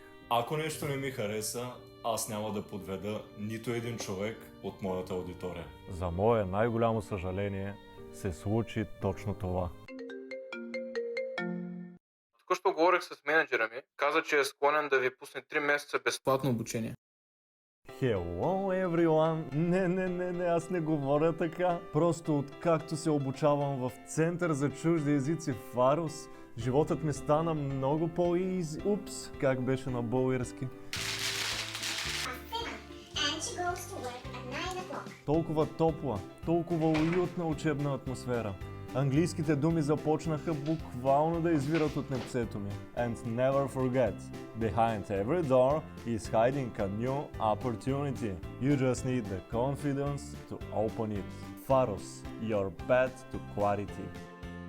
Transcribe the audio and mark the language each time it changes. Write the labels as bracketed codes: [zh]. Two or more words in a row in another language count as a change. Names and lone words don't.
[bg] Ако нещо не ми хареса, аз няма да подведа нито един човек от моята аудитория. За мое най-голямо съжаление се случи точно това. Току-що говорих с менеджера ми, каза, че е склонен да ви пусне 3 месеца безплатно обучение. [en] Hello everyone! [bg] Не, аз не говоря така. Просто откакто се обучавам в Център за чужди езици Фарос, животът ми стана много по-изи. Упс, как беше на български? Толкова топла, толкова уютна учебна атмосфера. Английските думи започнаха буквално да извират от непцето ми. [en] And never forget, behind every door is hiding a new opportunity. You just need the confidence to open it. Faros, your path to clarity.